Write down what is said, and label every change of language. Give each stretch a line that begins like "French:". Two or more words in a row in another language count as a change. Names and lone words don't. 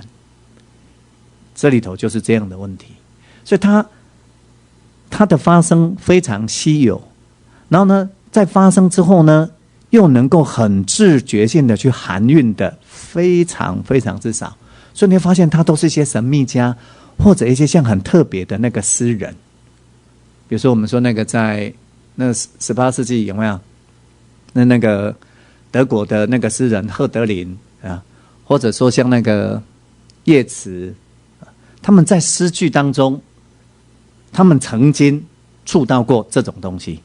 Chinese: 這裡頭就是這樣的問題，所以它的發生非常稀有，然後呢，在發生之後呢，又能夠很自覺性的去含蘊的非常非常之少，所以你會發現它都是一些神秘家或者一些像很特別的那個詩人，比如說我們說那個在那18世紀有沒有那個德國的那個詩人赫德林啊，或者說像那個葉慈，他們在詩句當中，他們曾經觸到過這種東西。